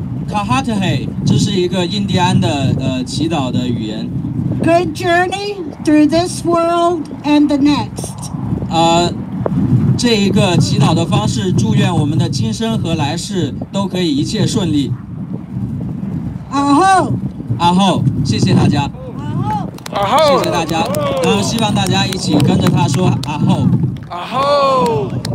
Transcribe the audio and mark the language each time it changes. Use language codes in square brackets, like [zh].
[zh] Kahatahey， 这是一个印第安的祈祷的语言。 [en] Good journey through this world and the next. [zh] 这一个祈祷的方式，祝愿我们的今生和来世都可以一切顺利。阿后，谢谢大家。谢谢大家，然后希望大家一起跟着他说阿后。阿后。